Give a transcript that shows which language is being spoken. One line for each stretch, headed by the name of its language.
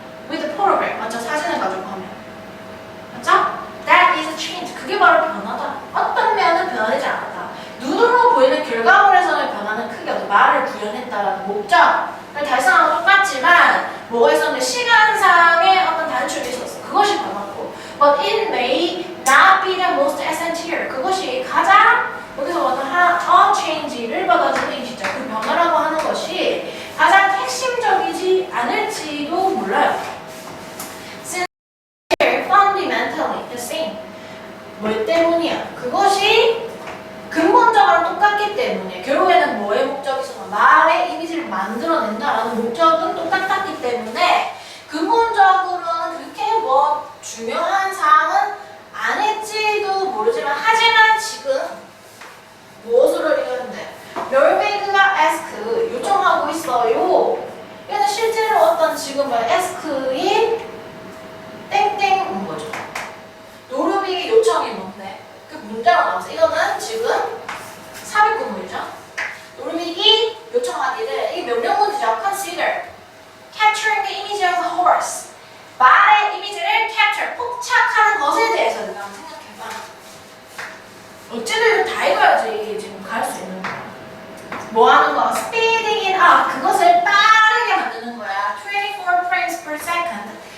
English: with photograph.
Korean: 맞죠? 사진을 가지고 하면. 맞죠?
English: That is a change.
Korean: 그게 바로 변화다. 어떤 면은 변하지 않았다. 눈으로 보이는 결과물에서는 변화는 크게 없다. 말을 구현했다라는 목적을 달성하고 똑같지만 뭐가 있었는데 시간상의 어떤 단축이 있었어. 그것이 변화고
English: But it may not be the most essential.
Korean: 그것이 가장 여기서 어떤 change를 받아주는 인식자 그 변화라고 하는 것이 가장 핵심적이지 않을지도 몰라요.
English: Fundamentally the same.
Korean: 뭐 때문이야? 그것이 근본적으로 똑같기 때문에 결국에는 뭐의 목적이 있어서 말의 이미지를 만들어낸다라는 목적은 똑같았기 때문에 근본적으로는 그렇게 뭐 중요한 사항은 안 했지도 모르지만 하지만 지금 무엇으로 얘기하는데 멸베이드가 ask 요청하고 있어요. 얘는 실제로 어떤 지금 뭐 ask이 땡땡 온 거죠. 노르빅의 요청이 뭔데? 그 문장으로 나왔어. 이거는 지금 삽입 구문이죠. 누르미기 요청하기를 이 명령문이죠.
English: Consider capturing the image of a horse.
Korean: 말의 이미지를 capture, 포착하는 것에 대해서 내가 한번 생각해봐. 어쨌든 다 읽어야지 지금 갈 수 있는 거야. 뭐 하는 거?
English: Speeding it up.
Korean: 그것을 빠르게 만드는 거야.
English: 24 frames per second.